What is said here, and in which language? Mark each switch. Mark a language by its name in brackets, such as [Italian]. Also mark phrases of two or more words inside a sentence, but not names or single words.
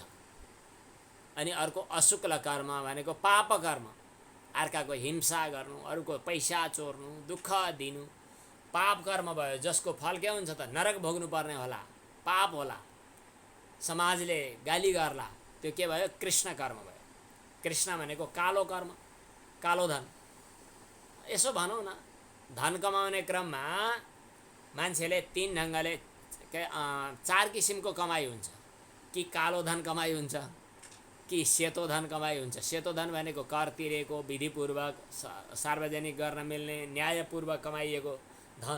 [Nepali] अनि अर्को अशुक्ल कर्म भनेको पाप कर्म, अर्काको हिंसा गर्नु, अरूको पैसा चोर्नु, दुःख दिनु, पाप कर्म भयो, जसको फल के हुन्छ त नरक भोग्नु पर्ने होला, पाप होला, समाजले गाली गर्ला, त्यो के भयो? कृष्ण कर्म भयो। कृष्ण भनेको कालो कर्म, कालो धन। यसो भनौँ न, धन कमाउने क्रममा मान्छेले तीन ढङ्गले चार किसिमको कमाइ हुन्छ। कि कालो धन कमाइ हुन्छ, कि सेतो धन कमाइ हुन्छ। सेतो धन भनेको कर तिरेको, विधिपूर्वक सार्वजनिक गर्न मिल्ने, न्यायपूर्वक कमाइएको धन।